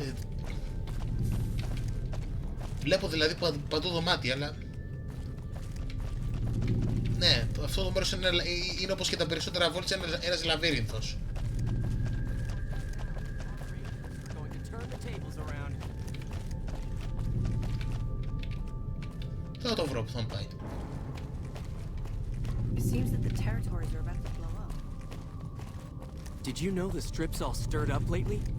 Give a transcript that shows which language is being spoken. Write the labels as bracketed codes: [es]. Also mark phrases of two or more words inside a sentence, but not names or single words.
[el] Βλέπω δηλαδή παντού δωμάτια, αλλά ναι, αυτό το μέρος είναι όπως και τα περισσότερα βόλτς, ένας λαβύρινθος. Θα το βρω που θα μου πάει. [en] It seems that the territories are about to blow up. Did you know the strip's all stirred up lately?